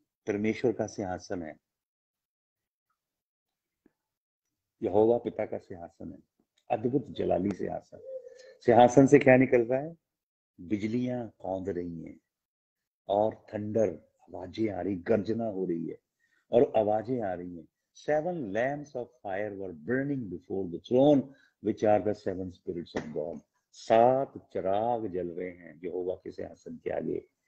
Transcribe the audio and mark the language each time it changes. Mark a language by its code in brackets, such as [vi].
[hi] परमेश्वर का सिंहासन है, यहोवा पिता का सिंहासन है, अद्भुत जलाली सिंहासन। सिंहासन से क्या निकल रहा है? बिजलियां कौंध रही हैं और थंडर, आवाजें आ रही, गर्जना हो रही है और आवाजें आ रही हैं। [en] 7 lamps of fire were burning before the throne, which are the 7 spirits of God. [hi] 7 चिराग जल रहे हैं यहोवा के सिंहासन के आगे।